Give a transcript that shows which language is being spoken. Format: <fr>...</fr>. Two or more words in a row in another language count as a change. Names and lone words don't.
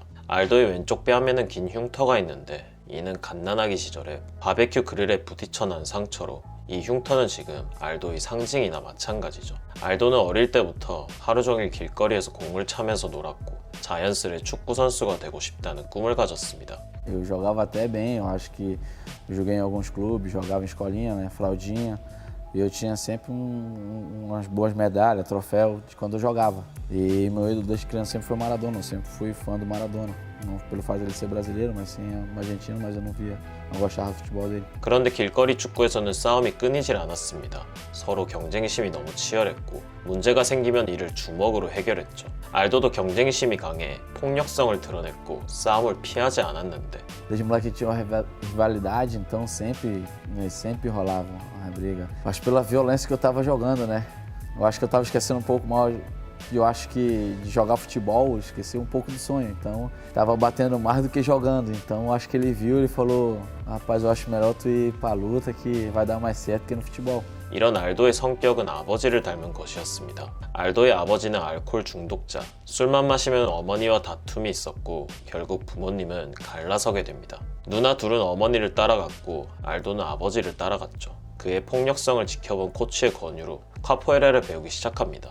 <ko>알도의 왼쪽 뺨에는 긴 흉터가 있는데 이는 갓난아기 시절에 바베큐 그릴에 부딪혀 난 상처로 이 흉터는 지금 알도의 상징이나 마찬가지죠. 알도는 어릴 때부터 하루 종일 길거리에서 공을 차면서 놀았고 자연스레 축구 선수가 되고 싶다는 꿈을 가졌습니다.</ko> <pt>Eu jogava até bem, eu acho que eu joguei em alguns clubes, jogava em escolinha, né, fraldinha. E eu tinha sempre umas boas medalhas, troféu de quando eu jogava. E meu ídolo desde criança sempre foi o Maradona, eu sempre fui fã do Maradona. Não pelo fato dele ser brasileiro, mas sim argentino, mas eu não gostava do futebol dele.</pt> <ko>그런데 길거리 축구에서는 싸움이 끊이질 않았습니다. 서로 경쟁심이 너무 치열했고 문제가 생기면 이를 주먹으로 해결했죠. 알도도 경쟁심이 강해 폭력성을 드러냈고 싸움을 피하지 않았는데</ko> <pt>Desde moleque tinha uma rivalidade, então sempre rolava uma briga. Acho pela violência que eu tava jogando, né? Eu acho que eu tava esquecendo um pouco mal. E eu acho que de jogar futebol, eu esqueci um pouco do sonho. Então, tava batendo mais do que jogando. Então, eu acho que ele viu e falou: rapaz, eu acho melhor tu ir pra luta que vai dar mais certo que no futebol.</pt> <ko>이런 알도의 성격은 아버지를 닮은 것이었습니다. 알도의 아버지는 알코올 중독자, 술만 마시면 어머니와 다툼이 있었고 결국 부모님은 갈라서게 됩니다. 누나 둘은 어머니를 따라갔고 알도는 아버지를 따라갔죠. 그의 폭력성을 지켜본 코치의 권유로 카포에라를 배우기 시작합니다.</ko>